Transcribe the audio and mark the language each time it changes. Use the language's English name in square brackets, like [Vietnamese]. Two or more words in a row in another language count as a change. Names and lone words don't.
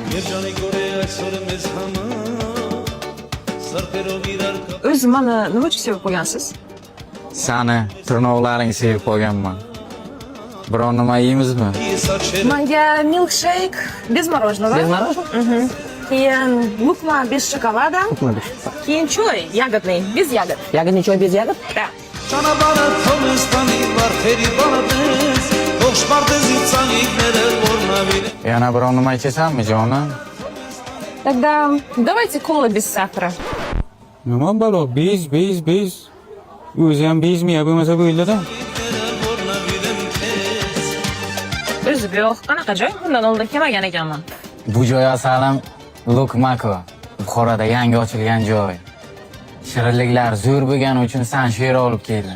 [Uzbek] O'zi mana nima uchun sevib qo'ygansiz? Sani tirnoqlaring sevib qolganman. Biron nima yeymizmi? Menga milkshake [Russian] без мороженого. Без мороженого? [Uzbek] Keyin lukma [Russian] без шоколада. [Uzbek] Keyin choy [Russian] ягодный, без ягод. Ягодный чай без ягод? Да. [Uzbek] Yana biron nima ichasanmi, jonim? [Russian] Тогда давайте кола без сахара. [Uzbek] Nima balo? Biz. O'zi ham bezmiya bo'lmasa bo'ldi-da. O'zi yo'q, qanaqa joy? Bundan oldin kelmagan ekanman. Bu joy asalim Lukmako. Buxoroda yangi ochilgan joy. Shirinliklar zo'r bo'lgani uchun san she'r olib keldi.